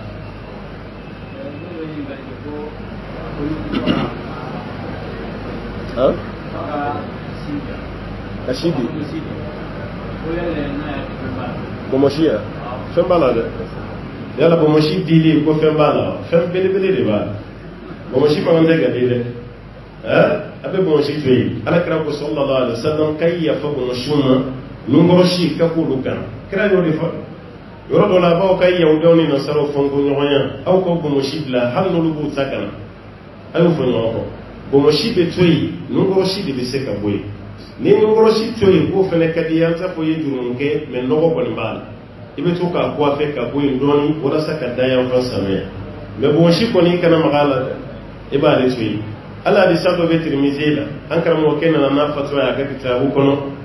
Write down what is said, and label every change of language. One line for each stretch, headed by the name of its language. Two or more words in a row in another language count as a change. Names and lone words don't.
Bambara: Kasidi bomoshi ya fɛn b'a la dɛ yala bomoshi dili ko fɛn b'a la fɛn belebele de b'a la bomoshi fana tɛ ka di dɛ a bɛ bomoshi to yen ala kira ko
Arabic: صلى الله عليه وسلم
Bambara: k'a yafa bomoshiw ma nunkɔrɔsi ka k'olu kan kira y'o de fɔ yɔrɔ dɔ la a b'aw ka yahudaw ni nasaraw fɔnko ɲɔgɔnya aw ka bomoshi bila hali n'olu b'u ta kana a y'o fɔ ɲɔgɔn kɔ bomoshi bɛ to yen nunkɔrɔsi de bɛ se ka bɔ yen ni nunkɔrɔsi to yen k'o fana ka di ye an t'a fɔ i ye jurumi kɛ mais nɔgɔ kɔni b'a la i bɛ to k'a bɔ a fɛ ka bɔ yen dɔɔni walasa ka da yan fan sanuya mais bomoshi kɔni i kana maga a la dɛ i b'ale to yen hali hadisa dɔ bɛ Tirmizi la an karamɔgɔkɛ nana n'a fatuwa ye a ka kitabu kɔnɔ